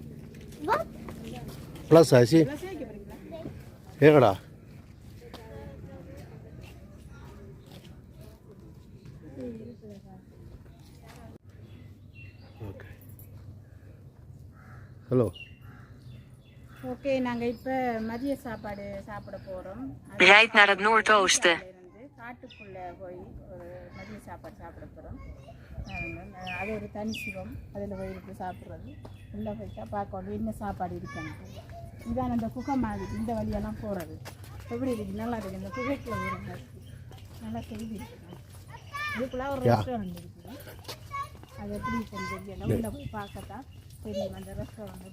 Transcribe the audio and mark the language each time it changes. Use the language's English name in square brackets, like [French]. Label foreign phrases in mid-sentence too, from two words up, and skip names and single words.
[Tamil] ப்ளஸ் ஆச்சு ஏங்கடா ஓகே ஹலோ ஓகே நாங்கள் இப்போ மதிய சாப்பாடு சாப்பிட போகிறோம் [Dutch] Rijd naar het noordoosten. [Tamil] காட்டுக்குள்ளே போய் ஒரு மதிய சாப்பாடு சாப்பிட போகிறோம் அது ஒரு தனி சிவம் அதில் போய் இருக்கு சாப்பிட்றது உள்ளே போயிட்டா பார்க்கணும் என்ன சாப்பாடு இருக்குன்னு இதான் அந்த குகை மாதிரி இந்த வழியெல்லாம் போகிறது எப்படி இருக்குது நல்லா இருக்குது இந்த குகைக்குள்ள இருக்குது நல்லா செய்தி இருக்குது இதுக்குள்ளே ஒரு ரெஸ்டாரண்ட் இருக்குது அது எப்படி இருக்குன்னு தெரியல உள்ளே போய் பார்க்கத்தான் தெரியும் அந்த ரெஸ்டாரண்ட்.